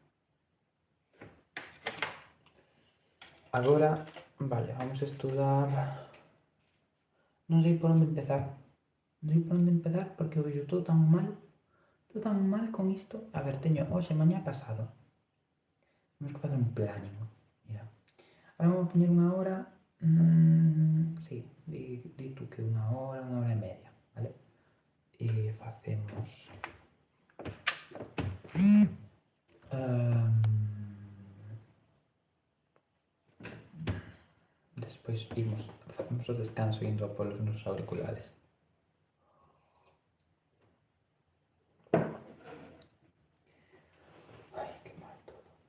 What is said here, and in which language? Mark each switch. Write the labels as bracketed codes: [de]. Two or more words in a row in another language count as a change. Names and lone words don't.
[gl] Agora, vale, vamos a estudar. Non sei por onde empezar. Non sei por onde empezar porque o vexo todo tan mal con isto. A ver, teño hoxe, mañá, pasado. Temos que facer un planning. Mira. [es] A Ahora vamos a poner una hora. Sí, di tú que una hora y media, ¿vale? Y hacemos. [gl] Despois facemos o descanso indo a polos nos auriculares. Ai, que mal todo.